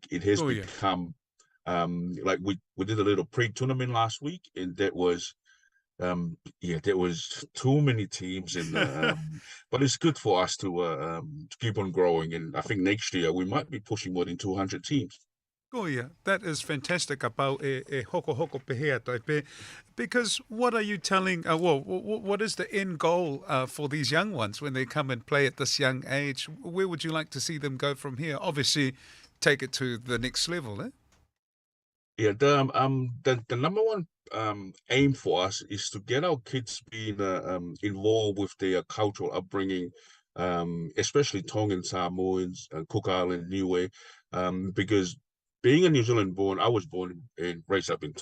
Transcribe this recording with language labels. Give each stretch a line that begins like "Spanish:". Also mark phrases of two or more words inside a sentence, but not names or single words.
English: It has become like we did a little pre-tournament last week, and that was there was too many teams, and but it's good for us to keep on growing, and I think next year we might be pushing more than 200 teams. Oh yeah, that is fantastic about
Tongan: e hoko pehea toi pe,
English: because what are you telling? What is the end goal for these young ones when they come and play at this young age? Where would you like to see them go from here? Obviously, take it to the next level, eh? Yeah, the number one aim for us is to get our kids being involved with their cultural upbringing, especially Tongan, Samoans, Cook Island, Niue, because being a New Zealand born, I was born and raised up in Tonga.